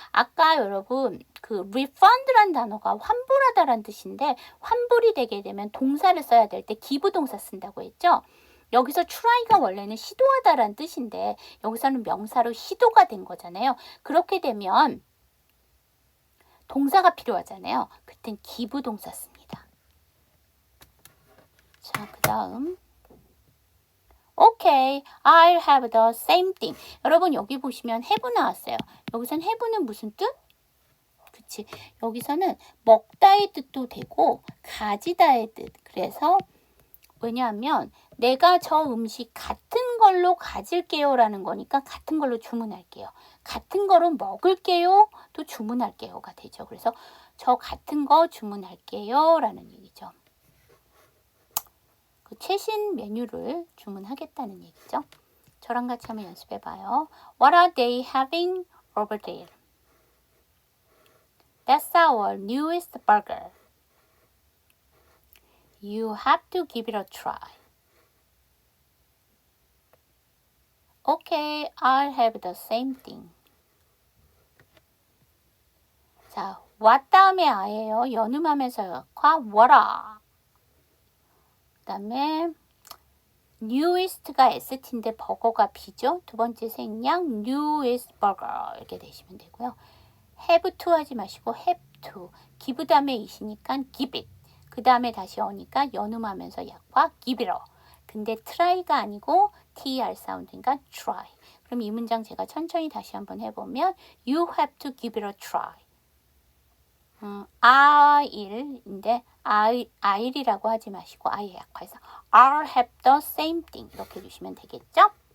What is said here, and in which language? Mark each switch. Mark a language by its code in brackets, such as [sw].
[ko] 아까 여러분 그 refund란 단어가 환불하다란 뜻인데 환불이 되게 되면 동사를 써야 될 때 give 동사 쓴다고 했죠. 여기서 try가 원래는 시도하다란 뜻인데 여기서는 명사로 시도가 된 거잖아요. 그렇게 되면 동사가 필요하잖아요. 그땐 give 동사 씁니다. 자, 그 다음 [en] Okay, I'll have the same thing. [ko] 여러분 여기 보시면 have 나왔어요. 여기선 have는 무슨 뜻? 그치. 여기서는 먹다의 뜻도 되고 가지다의 뜻. 그래서 왜냐하면 내가 저 음식 같은 걸로 가질게요 라는 거니까 같은 걸로 주문할게요. 같은 거로 먹을게요 또 주문할게요가 되죠. 그래서 저 같은 거 주문할게요 라는 얘기죠. 그 최신 메뉴를 주문하겠다는 얘기죠. 저랑 같이 한번 연습해봐요. [en] What are they having over there? That's our newest burger. You have to give it a try. Okay, I'll have the same thing. [ko] 자, what 다음에 아예요. 연음하면서 과 what아. 그 다음에 newest가 st인데 버거가 b죠. 두 번째 생략 newest burger 이렇게 되시면 되고요. have to 하지 마시고 have to. give 다음에 이시니까 give it. 그 다음에 다시 오니까 연음하면서 약과 give it a. 근데 try가 아니고 ter 사운드니까 try. 그럼 이 문장 제가 천천히 다시 한번 해보면 [en] you have to give it a try. [ko] I'인데 I'이라고 하지 마시고 I에 약화해서 [en] I'll have the same thing [ko] 이렇게 해주시면 되겠죠?